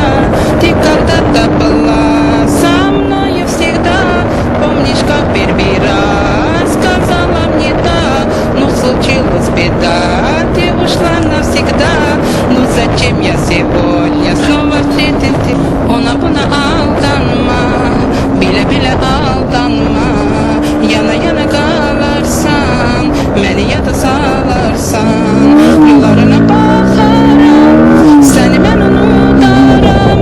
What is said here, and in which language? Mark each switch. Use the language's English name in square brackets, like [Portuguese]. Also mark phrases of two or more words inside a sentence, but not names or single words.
[Russian] Ты когда-то была со мною всегда. Помнишь, как первый раз сказала мне да, но случилась беда. Ты ушла навсегда, но зачем я сегодня снова встретил тебя? [Turkish] Ona buna aldanma, bile bile aldanma. Yana yana kalırsan, beni yada salarsan. Yollarına bakarım, seni ben unutarım.